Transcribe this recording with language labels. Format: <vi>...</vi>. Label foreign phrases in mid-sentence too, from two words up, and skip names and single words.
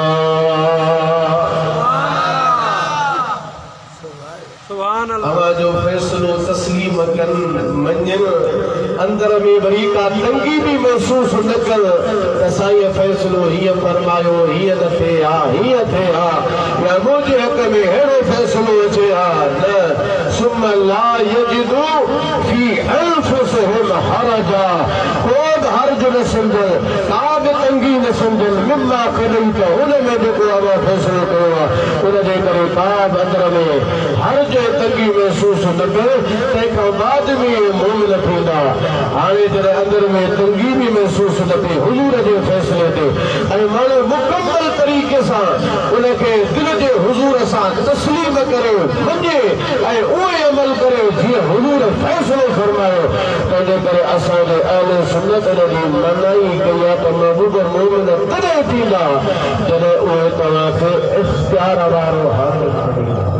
<sd>अवां जो फ़ैसिलो तस्लीम कनि मञनि अंदर में वरी का तंगी भी महसूस न कर त साईं फ़ैसिलो हीअं फरमायो हीअं न थिए हा हीअं थिए हा या मुंहिंजे हक़ में अहिड़ो फ़ैसिलो अचे हा न</sd> <ar>ثم لا يجدوا في أنفسهم حرجا</ar> <sd>को बि हर्ज न सम्झनि का बि तंगी न सम्झनि</sd> <ar>مما قضيت</ar> <sd>हुन में जेको अवां फ़ैसिलो कयो आहे उनजे करे का बि अंदर में हर्ज तंगी महसूस न करे तंहिंखां बाद में मोमिन थींदा। हाणे जॾहिं अंदर में तंगी भी महसूस न थिए हुजूर जे फ़ैसिले ते ऐं माण्हू मुकम्मल तरीक़े सां उनखे दिल जे हुजूर सां तस्लीम करे मञे ऐं उहे अमल करे जीअं हुजूर फ़ैसिलो फरमायो तंहिंजे करे असांजे अहले सुन्नत जी मनाई कई आहे त महबूब मोमिन तॾहिं थींदा जॾहिं उहे तव्हांखे इख्तियार वारो हाकिम ॾींदा।</sd>